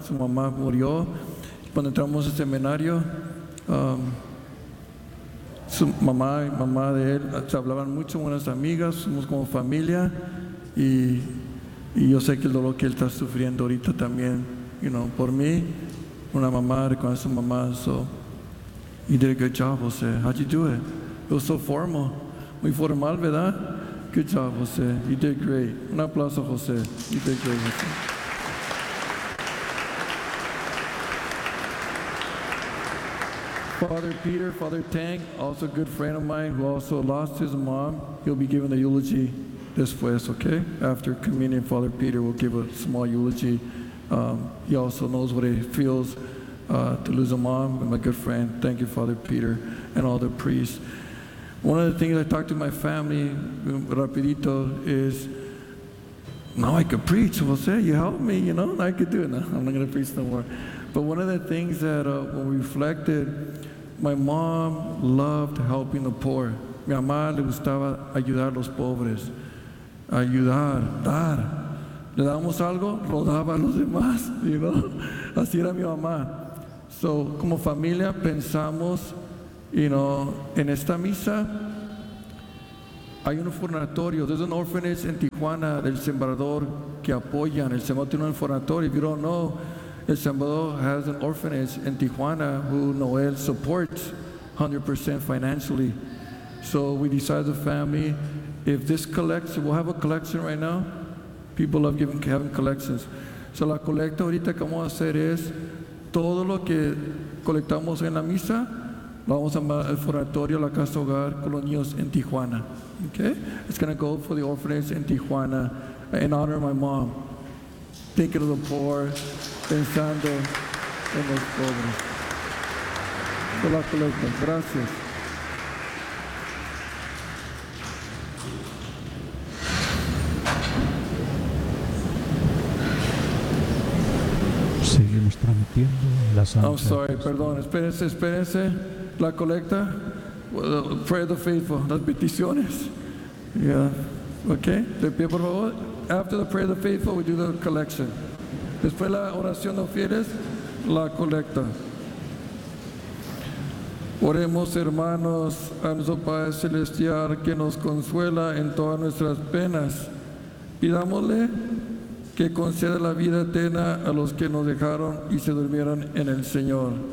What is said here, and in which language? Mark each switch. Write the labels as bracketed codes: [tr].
[es] Su mamá murió. Cuando entramos al seminario, su mamá y mamá de él se hablaban mucho, buenas amigas, somos como familia. Y yo sé que el dolor que él está sufriendo ahorita también, [en] you know, [es] por mí, una mamá, reconoce a su mamá. [en] So, you did a good job, José. How did you do it? It was so formal. [es] Muy formal, ¿verdad? [en] Good job, José. You did great. [es] Un aplauso, [en] José. You did great, José. Father Peter, Father Tang, also a good friend of mine who also lost his mom. He'll be giving the eulogy this place, okay? After communion, Father Peter will give a small eulogy. He also knows what it feels to lose a mom, and my good friend. Thank you, Father Peter, and all the priests. One of the things I talked to my family, [es] rapidito, [en] is now I could preach. Well, say, you help me, you know, I could do it. No, I'm not going to preach no more. But one of the things that when we reflected, my mom loved helping the poor. [es] Mi mamá le gustaba ayudar los pobres. Ayudar, dar. Le damos algo, lo daba a los demás, [en] you know. [es] Así era mi mamá. So, como familia, pensamos, [en] you know, [es] en esta misa, hay un orfanatorio. [en] There's an orphanage in Tijuana, del Sembrador, [es] que apoyan. El Sembrador tiene un orfanatorio. [en] If you don't know, El Sembrador has an orphanage in Tijuana who Noel supports 100% financially. So we decided the family, if this collects, we'll have a collection right now. People love giving, having collections. [es] So la colecta ahorita que vamos a hacer es todo lo que colectamos en la misa, lo vamos a mandar al foratorio, la casa hogar con los niños en Tijuana. [en] Okay? It's going to go for the orphanage in Tijuana in honor of my mom. Thinking of the poor, [es] pensando en los pobres. De la colecta. Gracias. Seguimos transmitiendo la santa. [en] I'm sorry, [es] perdón. Espérense, espérense. La colecta. [en] Well, pray the faithful. [es] Las peticiones. [en] Yeah. Okay. [es] De pie, por favor. [en] After the prayer of the faithful, we do the collection. [es] Después la oración de los fieles, la colecta. Oremos, hermanos, a nuestro Padre Celestial que nos consuela en todas nuestras penas. Pidámosle que conceda la vida eterna a los que nos dejaron y se durmieron en el Señor.